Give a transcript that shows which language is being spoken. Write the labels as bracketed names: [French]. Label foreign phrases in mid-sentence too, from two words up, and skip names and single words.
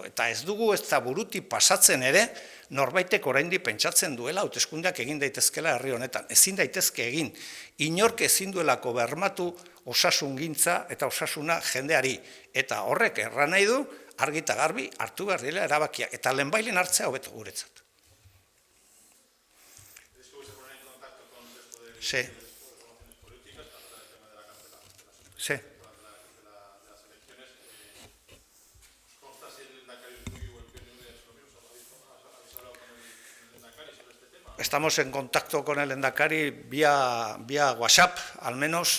[Basque] Eta ez dugu ez da burutik pasatzen ere norbaitek oraindik pentsatzen duela hauteskundeak egin daitezkela herri honetan. Ezin daitezke egin. Inork ezin duelako bermatu osasungintza eta osasuna jendeari. Eta horrek erran nahi du argi eta garbi hartu behar dela erabakiak. Eta lehenbailen hartzea hobeto guretzat. [Spanish] Sí. Sí. Estamos en contacto con el Lehendakari vía WhatsApp, al menos.